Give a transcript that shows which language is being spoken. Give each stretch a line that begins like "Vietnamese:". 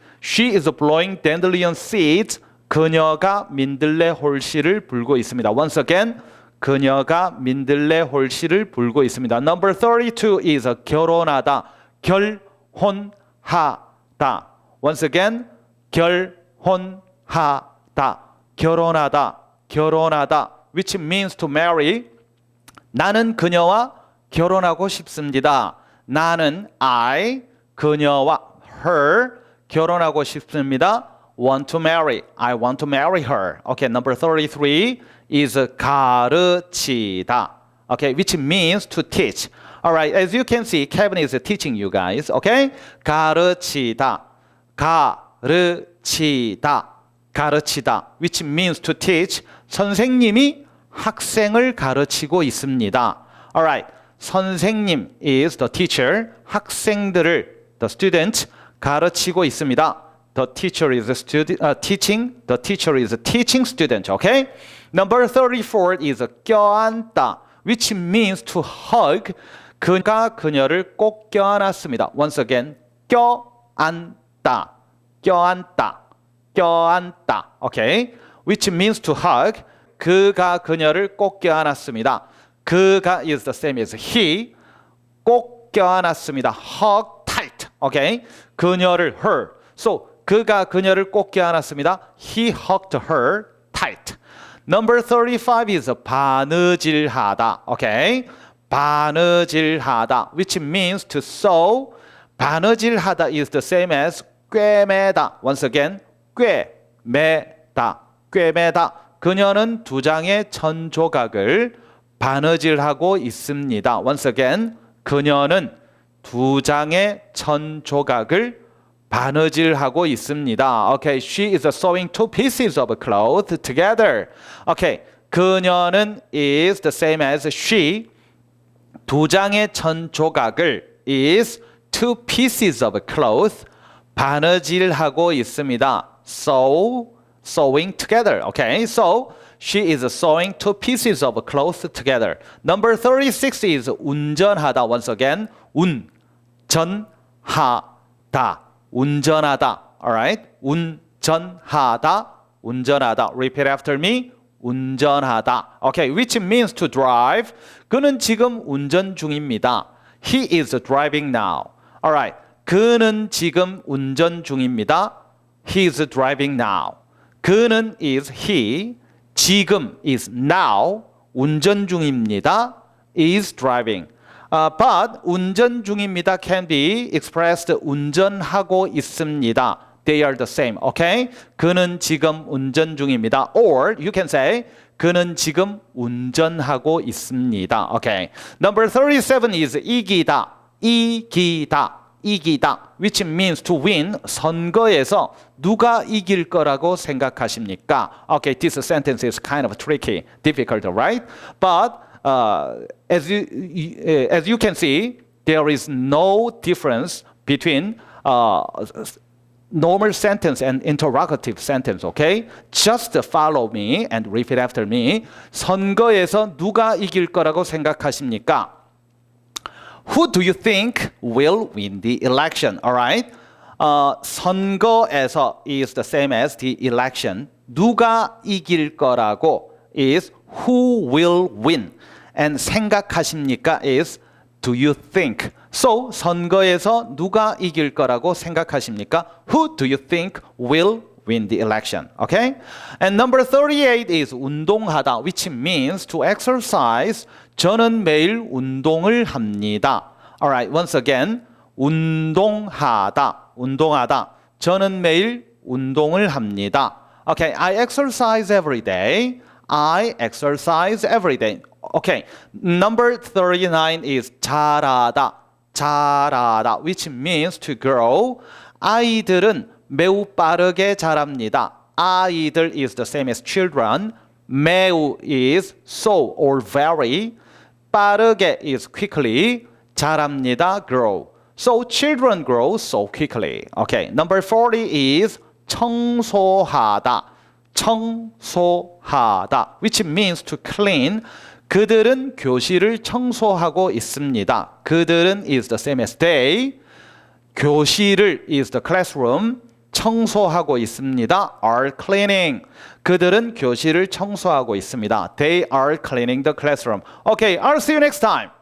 English: She is blowing dandelion seeds.
Korean: 그녀가 민들레 홀씨를 불고 있습니다.
English: Once again,
Korean: 그녀가 민들레 홀씨를 불고 있습니다.
English: Number 32 is 결혼하다, 결혼하다. Once again,
Korean: 결혼하다, 결혼하다, 결혼하다.
English: Which means to marry.
Korean: 나는 그녀와 결혼하고 싶습니다. 나는 I, 그녀와 her, 결혼하고 싶습니다.
English: Want to marry. I want to marry her. Okay, number 33 is 가르치다. Okay, which means to teach. Alright, as you can see, Kevin is teaching you guys.
Korean: Okay, 가르치다, 가르치다, 가르치다.
English: Which means to teach.
Korean: 선생님이 학생을 가르치고 있습니다.
English: Alright, 선생님 is the teacher.
Korean: 학생들을
English: the student
Korean: 가르치고 있습니다.
English: The teacher is teaching. The teacher is teaching student. Okay. Number 34 is 껴안다, which means to hug.
Korean: 그가 그녀를 꼭 껴안았습니다.
English: Once again,
Korean: 껴안다, 껴안다, 껴안다.
English: Okay. Which means to hug.
Korean: 그가 그녀를 꼭 껴안았습니다.
English: 그가 is the same as he.
Korean: 꼭 껴안았습니다.
English: Hug tight. Okay. 그녀를 her.
Korean: So 그가 그녀를 꼭 껴안았습니다.
English: He hugged her tight. Number 35 is 바느질하다. Okay. 바느질하다, which means to sew. 바느질하다 is the same as 꿰매다. Once again, 꿰매다, 꿰매다.
Korean: 그녀는 2장의 천 조각을 바느질하고 있습니다.
English: Once again,
Korean: 그녀는 2장의 천 조각을 바느질하고 있습니다.
English: Okay, she is sewing 2 pieces of cloth together. Okay, 그녀는 is the same as she.
Korean: 2장의 천 조각을
English: is 2 pieces of cloth
Korean: 바느질하고 있습니다.
English: Sewing together. Okay, so she is sewing 2 pieces of cloth together. Number 36 is 운전하다. Once again, 운전하다, 운전하다. Alright, 운전하다, 운전하다. Repeat after me. 운전하다. Okay, which means to drive.
Korean: 그는 지금 운전 중입니다.
English: He is driving now.
Korean: Alright, 그는 지금 운전 중입니다.
English: He is driving now. 그는 is he. 지금 is now.
Korean: 운전 중입니다.
English: is driving. But
Korean: 운전 중입니다
English: can be expressed
Korean: 운전하고 있습니다.
English: They are the same. Okay?
Korean: 그는 지금 운전 중입니다.
English: Or you can say
Korean: 그는 지금 운전하고 있습니다.
English: Okay. Number 37 is 이기다. 이기다. 이기다. Which means to win.
Korean: 선거에서 누가 이길 거라고 생각하십니까?
English: Okay, this sentence is kind of tricky, difficult, right? But as you can see, there is no difference between normal sentence and interrogative sentence, okay? Just follow me and repeat after me.
Korean: 선거에서 누가 이길 거라고 생각하십니까?
English: Who do you think will win the election? Alright? 선거에서 is the same as the election. 누가 이길 거라고 is who will win. And 생각하십니까 is do you think. So
Korean: 선거에서 누가 이길 거라고 생각하십니까?
English: Who do you think will win the election. Okay? And number 38 is 운동하다, which means to exercise.
Korean: 저는 매일 운동을 합니다.
English: Alright, once again. 운동하다, 운동하다.
Korean: 저는 매일 운동을 합니다.
English: Okay, I exercise every day. I exercise every day. Okay, number 39 is 잘하다, 잘하다, which means to grow.
Korean: 아이들은 매우 빠르게 자랍니다.
English: 아이들 is the same as children. 매우 is so or very. 빠르게 is quickly. 자랍니다, grow. So children grow so quickly. Okay, number 40 is 청소하다, 청소하다, which means to clean.
Korean: 그들은 교실을 청소하고 있습니다.
English: 그들은 is the same as they. 교실을 is the classroom.
Korean: 청소하고 있습니다.
English: are cleaning.
Korean: 그들은 교실을 청소하고 있습니다.
English: They are cleaning the classroom. Okay, I'll see you next time.